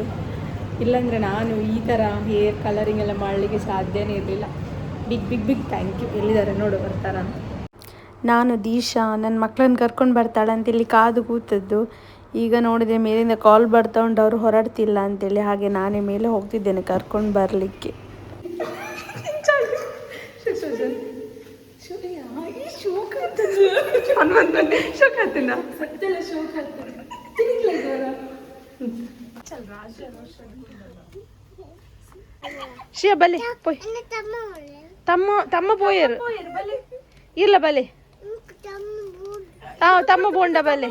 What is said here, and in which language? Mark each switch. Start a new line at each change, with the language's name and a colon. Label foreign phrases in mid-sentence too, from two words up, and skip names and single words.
Kannada: ಇಲ್ಲಾಂದರೆ ನಾನು ಈ ಥರ ಹೇರ್ ಕಲರಿಂಗ್ ಎಲ್ಲ ಮಾಡಲಿಕ್ಕೆ ಸಾಧ್ಯನೇ ಇರಲಿಲ್ಲ. ಬಿಗ್ ಬಿಗ್ ಬಿಗ್ ಥ್ಯಾಂಕ್ ಯು. ಎಲ್ಲಿದ್ದಾರೆ ನೋಡು ಬರ್ತಾರ. ನಾನು ದೀಶಾ ನನ್ನ ಮಕ್ಕಳನ್ನ ಕರ್ಕೊಂಡು ಬರ್ತಾಳೆ ಅಂತ ಇಲ್ಲಿ ಕಾದು ಕೂತದ್ದು. ಈಗ ನೋಡಿದರೆ ಮೇಲಿಂದ ಕಾಲ್ ಬರ್ತಾ ಉಂಟು, ಅವರು ಹೊರಡ್ತಿಲ್ಲ ಅಂತೇಳಿ. ಹಾಗೆ ನಾನೇ ಮೇಲೆ ಹೋಗ್ತಿದ್ದೇನೆ ಕರ್ಕೊಂಡು ಬರಲಿಕ್ಕೆ.
Tulu: ಶಿಯ ಬಲೆ ಪೋಯ್ ತಮ್ಮ ಪೋಯರು ಇಲ್ಲ ಬಲೆ ತಮ್ಮ ಬೋಂಡ ಬಲೆ.